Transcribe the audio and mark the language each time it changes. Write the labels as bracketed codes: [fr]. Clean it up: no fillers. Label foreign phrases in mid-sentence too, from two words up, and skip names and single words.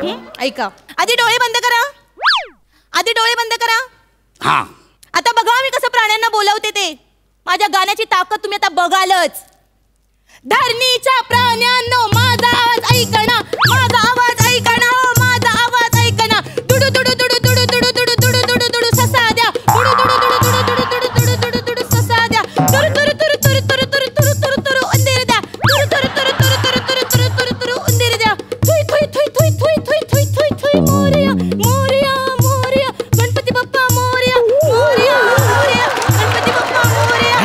[mr] ऐका, आधी डोळे बंद करा. आधी डोळे बंद करा. हा, आता बघा मी कसं प्राण्यांना बोलावते ते. माझ्या गाण्याची ताकद तुम्ही आता बघालच. धरणीच्या प्राण्यांनो माझा आवाज ऐकणा. माझा आवाज ऐकणा. हो माझा आवाज ऐकणा. दुडू दुडू दुडू दुडू दुडू दुडू दुडू दुडू दुडू ससा द्या. दुडू दुडू दुडू दुडू दुडू दुडू दुडू दुडू दुडू ससा द्या. तुरु तुरु तुरु तुरु तुरु तुरु तुरु तुरु तुरु उंदीर द्या. तुरु तुरु तुरु तुरु तुरु तुरु तुरु तुरु तुरु उंदीर द्या. थुई थुई थुई थुई थुई थुई थुई थुई थुई. मोरया मोरया मोरया गणपती बाप्पा मोरया. मोरया मोरया गणपती बाप्पा मोरया.